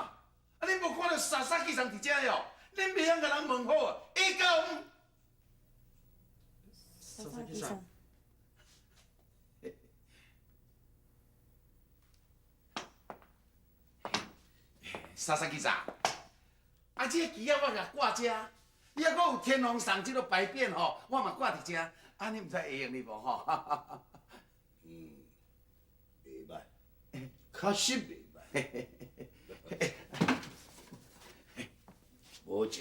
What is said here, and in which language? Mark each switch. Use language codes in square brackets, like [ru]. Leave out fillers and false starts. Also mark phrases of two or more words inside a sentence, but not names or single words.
[nan] 啊你无看到莎莎记者伫遮哟？恁袂晓甲人问好啊？A 到5。莎莎记者。莎莎记者，啊，这个旗啊我甲挂遮，你还佫有天皇赏这个牌匾吼，我嘛挂伫遮，安尼毋知会用哩无吼？袂歹，确实袂歹。无正，